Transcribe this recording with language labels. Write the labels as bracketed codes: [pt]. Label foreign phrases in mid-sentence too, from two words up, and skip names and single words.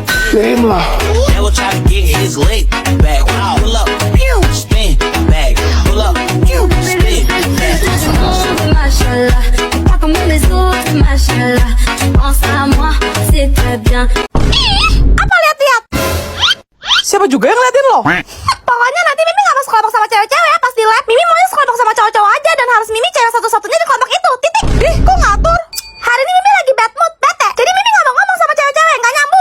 [en] same lah. never try to get his leg back. Pull up, spin back. Pull up, spin back. [fr] Machallah, pas comme les autres, machallah. Tu penses à moi, c'est très bien. [id] Apa lihat-lihat? Siapa juga yang ngeliatin lo? Pokoknya nanti Mimi gak masuk kelompok sama cewek-cewek ya pas di lab. Mimi maunya sekelompok sama cowok-cowok aja dan harus Mimi cewek satu-satunya di kelompok itu. Titik. Ih, kok ngatur? Hari ini Mimi lagi [en] bad mood, [id] bete. Jadi Mimi gak mau ngomong sama cewek-cewek, gak nyambung.